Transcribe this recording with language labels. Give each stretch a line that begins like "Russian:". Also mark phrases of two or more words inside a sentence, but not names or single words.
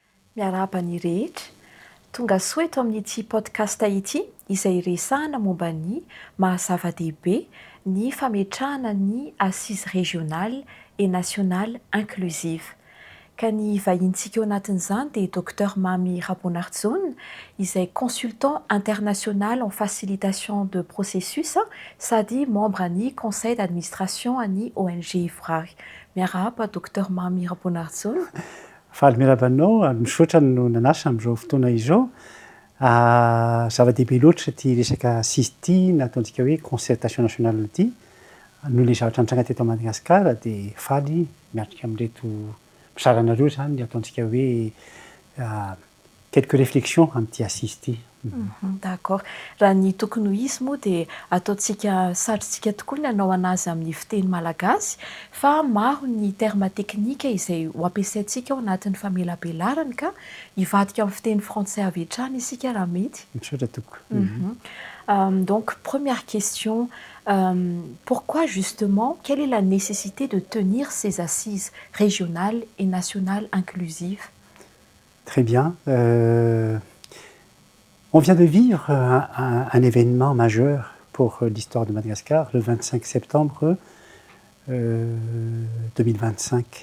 Malagasy: Miarahaba ny rehetra, tonga soa eto amin'ity podcast ity izay resahana momba ny mahazava-dehibe ny fametrahana ny
French: assise régionale et nationale inclusive.
Malagasy: Ka ny vahinintsika eo anatin'izany dia Dr Mamy Rabonardzone izay
French: consultant international en facilitation de processus
Malagasy: sady membre ny
French: conseil d'administration
Malagasy: ny ONG Ivorary. Miarahaba Dr Mamy Rabonardzone. Faly miarahaba anao, misaotra no nanasa amin'izao fotoana izao. Zava-dehibe loatra ity resaka assise ity, nataontsika hoe
French: concertation nationale
Malagasy: ity. Noho ilay zavatra nitranga teto Madagasikara dia faly miatrika amin'ireto mpizaranareo zany ny ataontsika hoe
French: quelques réflexions
Malagasy: amin'ity assise ity.
French: D'accord.
Malagasy: Raha ny tokony ho izy moa dia ataontsika sarotsika tokoa ny hanao anazy amin'ny fiteny malagasy fa maro ny terme teknika izay ho ampiasaintsika ao anatin'ny famelabelarana ka hivadika amin'ny fiteny frantsay avy hatrany isika raha mety. Misaotra tokoa.
French: Donc, première question, pourquoi justement, quelle est la nécessité de tenir ces assises régionales et nationales inclusives? Très bien. On vient de vivre un événement majeur pour l'histoire de Madagascar, le 25 septembre 2025.